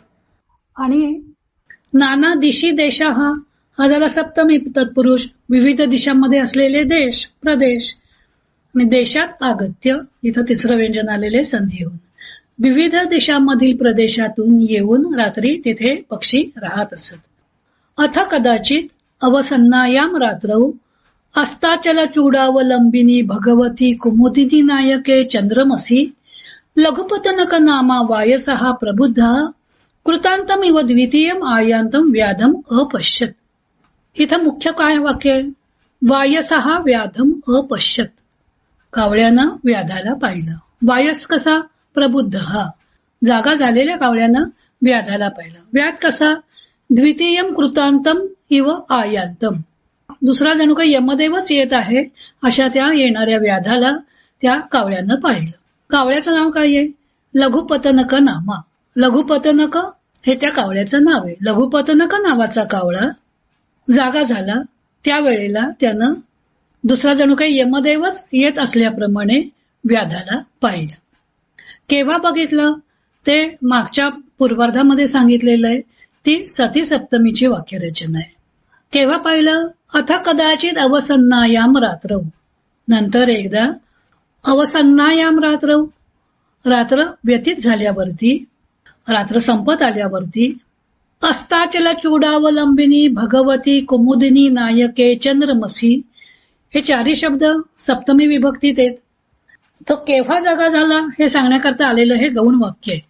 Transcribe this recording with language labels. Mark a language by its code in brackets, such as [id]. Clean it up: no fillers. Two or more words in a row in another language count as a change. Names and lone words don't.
[mr] आणि [sa] नाना दिशी देशा [mr] हा झाला सप्तमी तत्पुरुष. विविध दिशांमध्ये असलेले देश, प्रदेश. आणि [sa] देशात आगत्य, [mr] इथं तिसरं व्यंजन आलेले संधी होऊन. विविध दिशांमधील प्रदेशातून येऊन रात्री तिथे पक्षी राहत असत. [sa] अथ कदाचित अवसन्नायाम रात्रौ अस्ताचल चूडावलंबिनी भगवती कुमुदिनी नायके चंद्रमसी लघुपतनक नामा वायसहा प्रबुद्ध कृतांतमिव द्वितीयम आयांतम व्याधम अपश्यत. [mr] इथं मुख्य काय वाक्य आहे? [sa] वायसहा व्याधम अपश्यत. [mr] कावळ्यानं व्याधाला पाहिलं. वायस कसा? प्रबुद्ध हा. जागा झालेल्या कावळ्यानं व्याधाला पाहिलं. व्याध कसा? [sa] द्वितीयम कृतांतम इव आयांतम. [mr] दुसरा जणू काही यमदेवच येत आहे अशा त्या येणाऱ्या व्याधाला त्या कावळ्यानं पाहिलं. कावळ्याचं नाव काय आहे? [sa] लघुपतनक नामा. [mr] लघुपतनक हे त्या कावळ्याचं नाव आहे. लघुपतनक नावाचा कावळा जागा झाला त्यावेळेला त्यानं दुसरा जणू काही यमदेवच येत असल्याप्रमाणे व्याधाला पाहिलं. केव्हा बघितलं ते मागच्या पूर्वार्धामध्ये सांगितलेलं आहे. ती सती सप्तमीची वाक्यरचना आहे. केव्हा पाहिलं? [sa] अथ कदाचित अवसन्नायाम रात्रौ. [mr] नंतर एकदा [sa] अवसन्नायाम रात्रौ, [mr] रात्र व्यतीत झाल्यावरती, रात्र संपत आल्यावरती. [sa] अस्ताचल चूडावलंबिनी भगवती कुमुदिनी नायके चंद्रमसी. [mr] हे चारही शब्द सप्तमी विभक्तीत आहेत. तो केव्हा जागा झाला हे सांगण्याकरता आलेलं हे गौण वाक्य आहे.